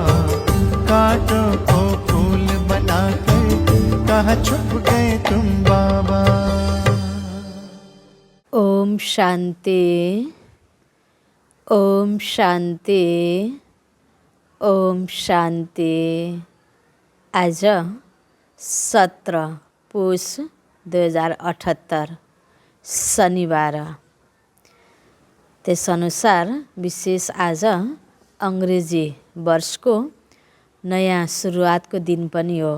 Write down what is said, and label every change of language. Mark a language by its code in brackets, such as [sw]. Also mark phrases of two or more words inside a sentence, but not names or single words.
[hi] कांटों को फूल बनाकर कहाँ छुप गए तुम बाबा। ओम शांति, ओम शांति, ओम शांति। [ne] आज 17 पुष 2078 शनिबार। त्यसअनुसार विशेष आज अङ्ग्रेजी वर्षको नयाँ सुरुवातको दिन पनि हो।